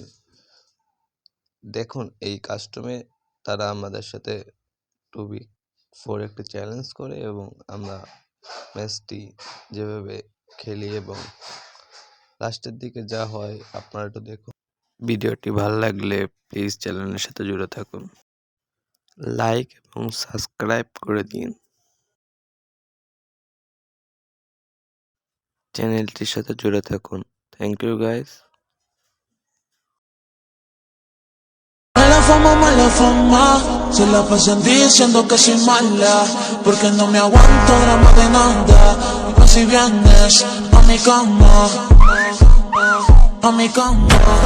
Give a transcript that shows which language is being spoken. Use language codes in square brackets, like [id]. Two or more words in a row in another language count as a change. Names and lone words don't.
[bn] দেখুন এই কাস্টমে তারা আমাদের সাথে 2v4 একটা চ্যালেঞ্জ করে এবং আমরা ম্যাচটি যেভাবে খেলি এবং লাস্টের দিকে যা হয় আপনারা একটু দেখুন। ভিডিওটি ভালো লাগলে প্লিজ চ্যানেলের সাথে জুড়ে থাকুন, লাইক এবং সাবস্ক্রাইব করে দিন। চ্যানেলটির সাথে জুড়ে থাকুন। [en] thank you guys. [es] Mala fama, se la pasan diciendo que soy mala, porque no me aguanto drama de nada. Y si vienes a mi cama, a mi cama.